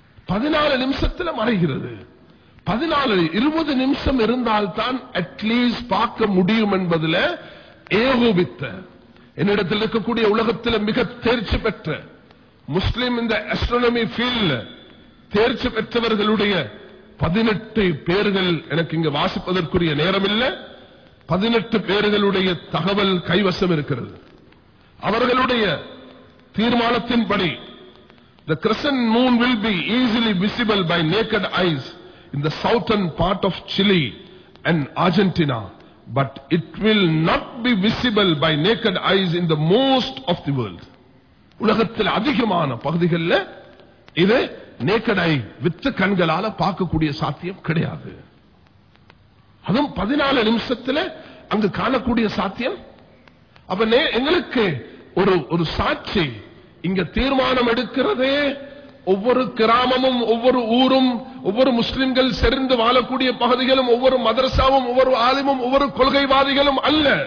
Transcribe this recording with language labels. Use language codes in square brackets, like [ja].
[ta] 14 நிமிஷத்துல மறைகிறது. 14-20 நிமிஷம் இருந்தால்தான் அட்லீஸ்ட் பார்க்க முடியும் என்பதில் ஏகோபித்த என்னிடத்தில் இருக்கக்கூடிய உலகத்தில் மிக தேர்ச்சி பெற்ற முஸ்லிம் இந்த அஸ்ட்ரோனமி ஃபீல்ட் தேர்ச்சி பெற்றவர்களுடைய 18 பேர்கள் எனக்கு இங்கு வாசிப்பதற்குரிய நேரம் இல்லை. 18 பேர்களுடைய தகவல் கைவசம் இருக்கிறது. அவர்களுடைய தீர்மானத்தின்படி [en] the crescent moon will be easily visible by naked eyes in the southern part of Chile and Argentina, but it will not be visible by naked eyes in the most of the world. [ta] உலகத்தில் அதிகமான பகுதிகளில் இது [en] naked eye with [ta] கண்களால பார்க்கக்கூடிய சாத்தியம் கிடையாது. அதுவும் 14 நிமிஷத்துல அங்கு காணக்கூடிய சாத்தியம். அப்ப எங்களுக்கு ஒரு சாட்சி இங்க தீர்மானம் எடுக்கிறதே ஒவ்வொரு கிராமமும் ஒவ்வொரு ஊரும் ஒவ்வொரு முஸ்லிம்கள் செறிந்து வாழக்கூடிய பகுதிகளும் ஒவ்வொரு மதரசாவும் ஒவ்வொரு ஆலிமும் ஒவ்வொரு கொள்கைவாதிகளும் அல்ல.